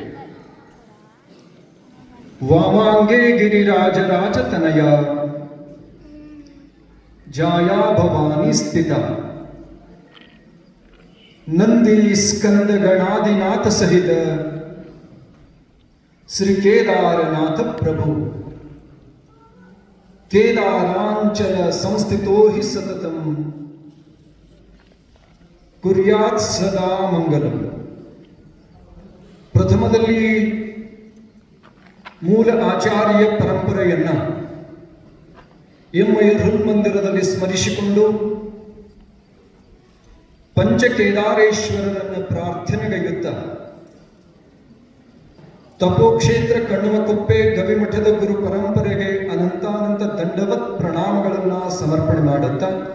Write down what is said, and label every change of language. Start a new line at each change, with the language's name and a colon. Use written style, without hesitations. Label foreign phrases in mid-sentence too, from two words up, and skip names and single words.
Sanskrit: वामांगे गिरिराजराजतनया जाया भवानी स्थिता नंदी स्कंद गणादिनाथ सहित श्री केदारनाथ प्रभु केदारांचल संस्थितो हि सततम कुर्यात् सदा मंगलम.
Kannada: ಪ್ರಥಮದಲ್ಲಿ ಮೂಲ ಆಚಾರ್ಯ ಪರಂಪರೆಯನ್ನ ಎಮ್ಮಯ್ಯ ಮಂದಿರದಲ್ಲಿ ಸ್ಮರಿಸಿಕೊಂಡು ಪಂಚಕೇದಾರೇಶ್ವರರನ್ನು ಪ್ರಾರ್ಥನೆಗೈಯುತ್ತ ತಪೋಕ್ಷೇತ್ರ ಕಣ್ಣುಮಕೊಪ್ಪೆ ಗವಿಮಠದ ಗುರು ಪರಂಪರೆಗೆ ಅನಂತಾನಂತ ದಂಡವತ್ ಪ್ರಣಾಮಗಳನ್ನು ಸಮರ್ಪಣೆ ಮಾಡುತ್ತ